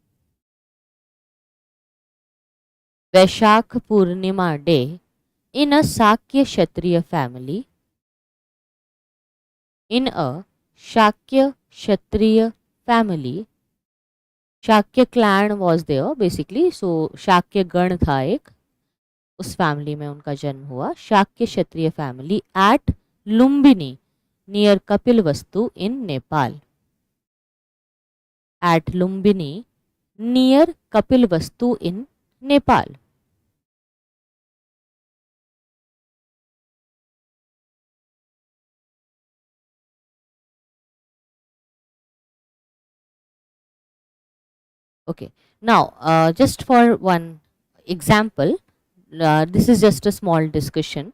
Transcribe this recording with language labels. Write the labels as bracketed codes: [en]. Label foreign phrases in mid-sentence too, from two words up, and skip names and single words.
[en] Vaishakh Purnima day in a Shakya Kshatriya family. In a Shakya Kshatriya family. Shakya clan was there basically. [hi] So Shakya Gan था एक, उस फैमिली में उनका जन्म हुआ. [en] Shakya Kshatriya family at Lumbini near Kapilavastu in Nepal. at Lumbini near Kapilavastu in Nepal. Okay, now just for one example, this is just a small discussion.